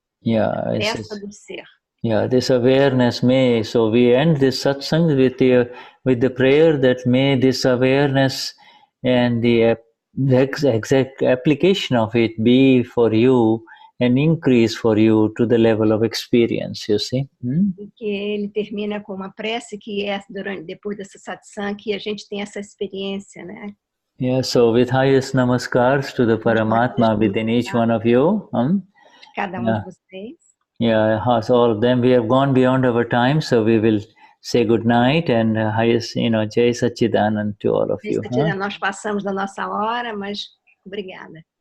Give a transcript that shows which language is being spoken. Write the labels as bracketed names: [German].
[English] Yeah, [Portuguese] peça do ser. [English] Yeah, this awareness may, so we end this satsang with the prayer that may this awareness and the exact application of it be for you an increase for you to the level of experience, you see. [Portuguese] E que ele termina com uma prece que é depois dessa satsang que a gente tem essa experiência, né? [English] Yeah, so with highest namaskars to the Paramatma within each one of you. [Portuguese] Cada de vocês. [English] Yeah, so all of them, we have gone beyond our time, so we will say good night and highest, Jai Satchidanand to all of you. [Portuguese] Nós passamos da nossa hora, mas obrigada.